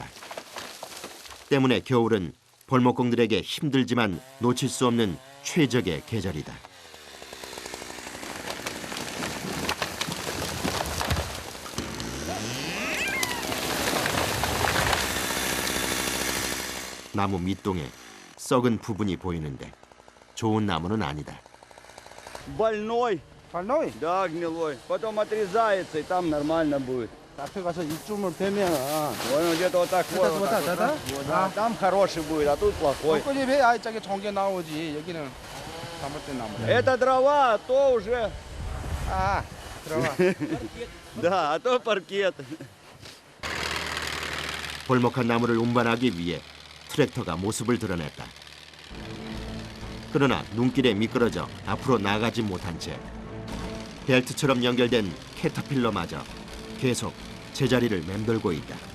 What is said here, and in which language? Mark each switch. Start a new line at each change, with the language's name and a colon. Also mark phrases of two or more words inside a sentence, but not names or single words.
Korean: 때문에 겨울은 벌목공들에게 힘들지만 놓칠 수 없는 최적의 계절이다. 나무 밑동에 썩은 부분이 보이는데 좋은 나무는 아니다.
Russian: Больной, 발로이. да, гнилой. Потом отрезается, и там нормально будет.
Korean: 앞에 가서 이쯤을 빼면
Russian: Вон где-то вот такой. Это вот вот так так, вот, да? вот, да. Там хороший будет, а тут плохой.
Korean: 벚꽃이 왜 아이짝에 좋은 게 나오지? 여기는 잘못된 나무다.
Russian: Это дрова, а то уже...
Korean: 아, 들어가.
Russian: Да, а то паркет.
Korean: 벌목한 나무를 운반하기 위해 트랙터가 모습을 드러냈다. 그러나 눈길에 미끄러져 앞으로 나가지 못한 채 벨트처럼 연결된 캐터필러마저 계속 제자리를 맴돌고 있다.